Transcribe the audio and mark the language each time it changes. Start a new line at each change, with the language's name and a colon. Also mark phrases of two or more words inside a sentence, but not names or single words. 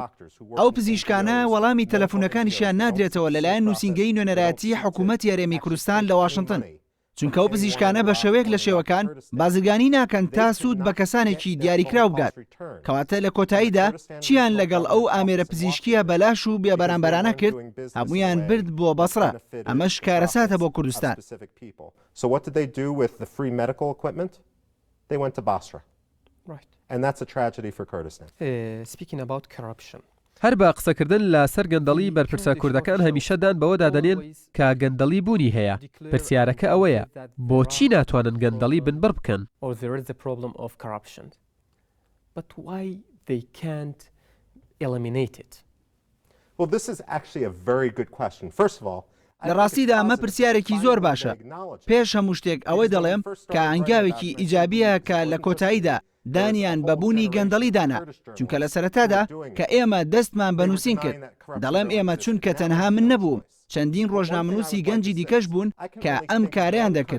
Central Kurdish: ئەو پزیشکانە وەڵامی تەلەفۆنەکانیشیان نادرێتەوە لەلایەن نووسینگەی نوێنەرایەتی حکوومەتی هەرێمی کوردستان لە واشنگتن، چونکە ئەو پزیشکانە بە شێوەیەک لە شێوەکان بازرگانی ناکەن تا سوود بە کەسانێکی دیاریکراو بگات. کەواتە لە کۆتاییدا چیان لەگەڵ ئەو ئامێرە پزیشکیە بەلاش و بێبەرامبەرانە کرد، هەمویان برد بۆ بەسڕە. ئەمەش کارەساتە بۆ کوردستان.
English: So what did they do with the free medical equipment? They went to Basra. Right. And that's a tragedy for Kurdistan. Speaking about corruption.
Central Kurdish: هەر بە قسەکردن لەسەر گەندەڵی بەرپرسە کوردەکان هەمیشەدان بەوە دادەنێن کە گەندەڵی بوونی هەیە. پرسیارەکە ئەوەیە بۆچی ناتوانن گەندەڵی بنبڕ بکەن؟
English: Or there is a problem of corruption. But why they can't eliminate it? Well, this is actually a very good question. First of all,
Central Kurdish: لە ڕاستیدا ئەمە پرسیارێکی زۆر باشە. پێش هەموو شتێک ئەوەی دەڵێم کە ئەنگاوێکی ئیجابیە کە لە کۆتاییدا دانیان بەبوونی گەندەڵی دانا، چونکە لە سەرەتادا کە ئێمە دەستمان بەنووسین کرد. دەڵێم ئێمە چونکە تەنها من نەبووم، چەندین ڕۆژنامەنووسی گەنجی دیکەش بوون کە ئەم کاریان دەکرد.